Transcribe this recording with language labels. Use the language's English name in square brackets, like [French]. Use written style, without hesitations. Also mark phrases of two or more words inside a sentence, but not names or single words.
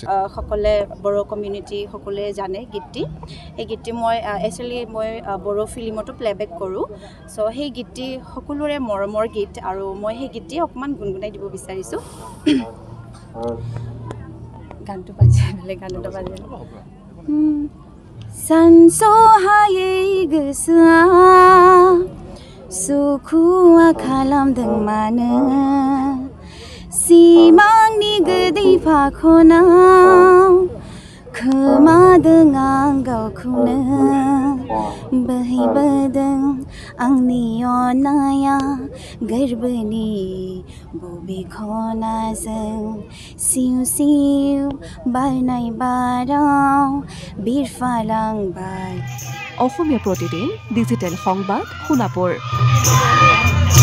[Assamese] সকলে বড়ো কমিউনিটি সকলোৱে জানে গীতটি, সেই গীতটি মই বড়ো ফিল্মতো প্লেবেক কৰোঁ। চ' সেই গীতটি সকলোৰে মৰমৰ গীত, আৰু মই সেই গীতটি অকণমান গুণগুণাই দিব বিচাৰিছোঁ। গানটো বাজে [Bodo] सानस'हायै गोसोआ सुखुआ खालामदों मानो सिमांनि गोदै फाखनाव खोमादों आं गावखौनो बोहैबोदों आंनि अननाया गोरबोनि बबे खनाजों सिउ सिउ बारनाय बाराव बिरफालांबाय। [Assamese] অসমীয়া প্ৰতিদিন ডিজিটেল সংবাদ সোণাপুৰ।